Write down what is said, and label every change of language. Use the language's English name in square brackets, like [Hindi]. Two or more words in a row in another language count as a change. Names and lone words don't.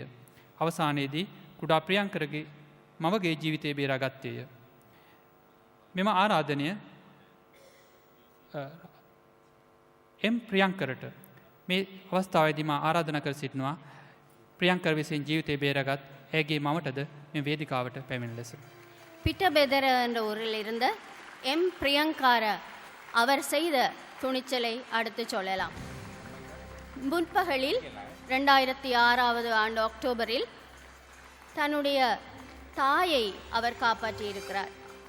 [Sinhala] අවසානයේදී කුඩා ප්‍රියංකරගේ මවගේ ජීවිතය බේරා ගත්තේය. මෙම ආරාධනය එම් ප්‍රියංකරට මේ අවස්ථාවේදී මා ආරාධනා කර සිටිනවා ප්‍රියංකර විසින් ජීවිතය බේරාගත් ඇගේ මවටද මේ වේදිකාවට පැමිණ ලෙස. [Tamil] பிட்டபெதர என்ற ஊரில் இருந்த எம் பிரியங்காரா அவர் செய்த துணிச்சலை அடுத்து சொல்லலாம். முற்பகலில் 2006 ஆண்டு அக்டோபரில் தன்னுடைய தாயை அவர் காப்பாற்றியிருக்கிறார்.